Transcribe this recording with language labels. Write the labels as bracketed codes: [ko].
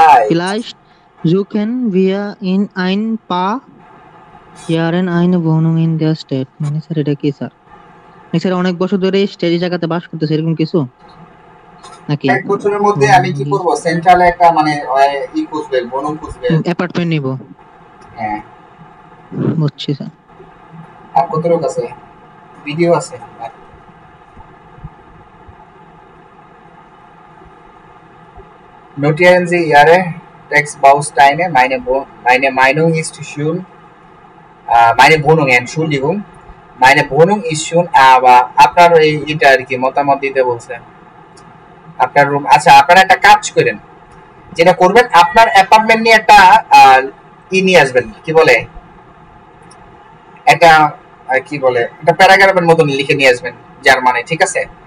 [de] Vielleicht suchen wir in ein paar Jahren eine Wohnung in der Stadt [bn] মানে sir এটা কি sir? Sir অনেক বছর ধরে এই জায়গাতে বাস করতেছে এরকম কিছু নাকি? এক বছরের মধ্যে আমি কি করব সেন্ট্রালে একটা মানে খুঁজবে বনম খুঁজবে অ্যাপার্টমেন্ট নিব। হ্যাঁ বুঝছি স্যার। আর কত লোক আছে ভিডিও আছে [de] Notieren Sie Ihre Textbausteine. Meine Meinung ist schön. Meine Wohnung, Entschuldigung. Meine Wohnung ist schön, aber [bn] আপনার এটা আর কি মতামত দিতে বলছে। আপনার রুম আচ্ছা আপনারা একটা কাজ করেন, যেটা করবেন আপনার অ্যাপার্টমেন্ট নিয়ে একটা নিয়ে আসবেন, কি বলে একটা কি বলে একটা প্যারাগ্রাফের মতন লিখে নিয়ে আসবেন জার্মানে, ঠিক আছে?